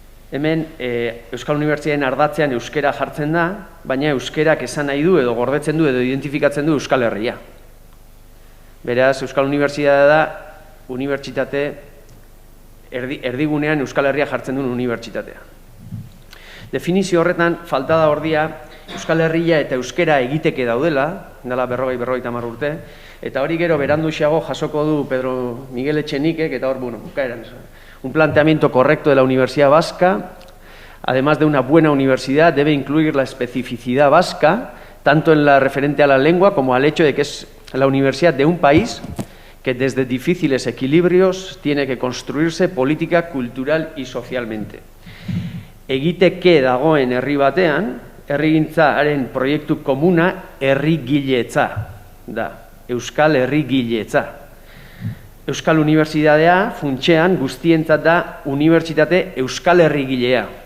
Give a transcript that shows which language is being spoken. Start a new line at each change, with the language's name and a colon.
Basque: Hemen, Euskal Unibertsitatearen ardatzean euskera jartzen da, baina euskerak esan nahi du edo gordetzen du edo identifikatzen du Euskal Herria. Beraz, Euskal Unibertsitatea da, unibertsitate erdigunean Euskal Herria jartzen duen unibertsitatea. Definizio horretan, falta da ordia, Euskal Herria eta euskera egiteke daudela, dela 40-50 urte, eta hori gero beranduxeago jasoko du Pedro Miguel Etxenikek, eta hor, bukaeran,
Spanish: un planteamiento correcto de la Universidad Vasca, además de una buena universidad, debe incluir la especificidad vasca, tanto en la referente a la lengua como al hecho de que es la universidad de un país que desde difíciles equilibrios tiene que construirse política, cultural y socialmente.
Basque: Egiteke dagoen herri batean, herrigintzaren proiektu komuna herrigiletza da, Euskal Herrigiletza. Euskal Unibertsitatea funtsean guztientzat da unibertsitate Euskal Herrigilea.